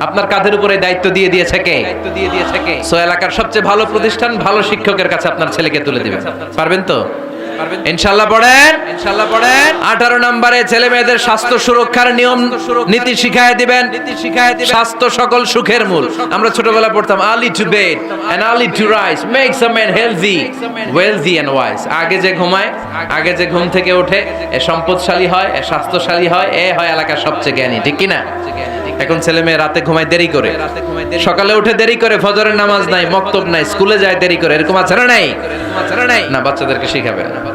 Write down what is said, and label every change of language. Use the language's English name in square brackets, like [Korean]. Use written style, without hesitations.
[Bangla] আপনার কাঁধের উপরে দায়িত্ব দিয়ে দিয়েছে কে? সো এলাকার সবচেয়ে ভালো প্রতিষ্ঠান, ভালো শিক্ষকের কাছে আপনার ছেলেকে তুলে দিবেন। পারবেন তো? ইনশাআল্লাহ পড়েন, ইনশাআল্লাহ পড়েন। 18 নম্বরে ছেলে মেয়েদের স্বাস্থ্য সুরক্ষার নিয়ম নীতি শিখায় দিবেন। স্বাস্থ্য সকল সুখের মূল। আমরা ছোটবেলা পড়তাম [English] early to bed and early to rise makes a man healthy, wealthy and wise। [Bangla] আগে যে ঘুমায়, আগে যে ঘুম থেকে ওঠে, এ সম্পদশালী হয়, এ স্বাস্থ্যশালী হয়, এ হয় এলাকার সবচেয়ে জ্ঞানী, ঠিক কি না? এখন ছেলে মেয়ে রাতে ঘুমায় দেরি করে, সকালে উঠে দেরি করে, ফজরের নামাজ নাই, মক্তব নাই, স্কুলে যায় দেরি করে, এরকম আছে না নাই? না, বাচ্চাদেরকে শিখাবেন।